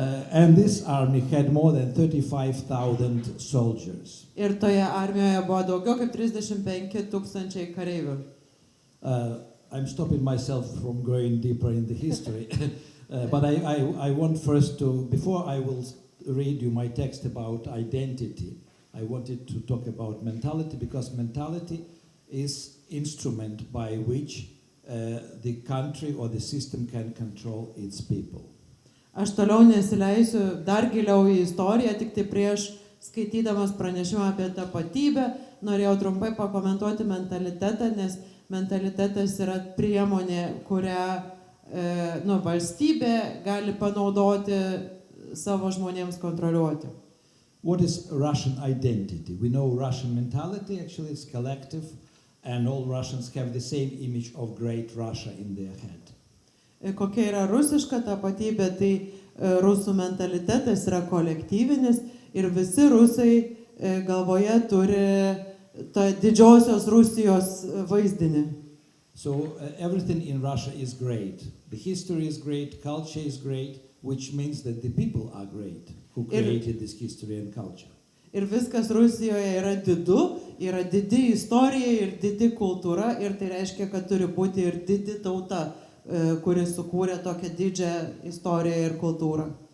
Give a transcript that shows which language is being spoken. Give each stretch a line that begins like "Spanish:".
English: And this army had more than 35,000 soldiers.
Lithuanian: Ir toje armijoje buvo daugiau kaip 35,000 kareivių.
English: I'm stopping myself from going deeper in the history. But I want first to, before I will read you my text about identity, I wanted to talk about mentality, because mentality is instrument by which the country or the system can control its people.
Lithuanian: Aš toliau nesileisiu dar giliau į istoriją, tik tai prieš skaitydamas pranešimą apie tapatybę, norėjau trumpai pakomentuoti mentalitetą, nes mentalitetas yra priemonė, kurią valstybė gali panaudoti savo žmonėms kontroliuoti.
English: What is Russian identity? We know Russian mentality actually is collective, and all Russians have the same image of great Russia in their head.
Lithuanian: Kokia yra rusiška tapatybė, tai rusų mentalitetas yra kolektyvinis ir visi rusai galvoje turi tą didžiosios Rusijos vaizdinį.
English: So everything in Russia is great. The history is great, culture is great, which means that the people are great who created this history and culture.
Lithuanian: Ir viskas Rusijoje yra didu, yra didi istorija ir didi kultūra, ir tai reiškia, kad turi būti ir didi tauta, kuris sukūrė tokią didžią istoriją ir kultūrą.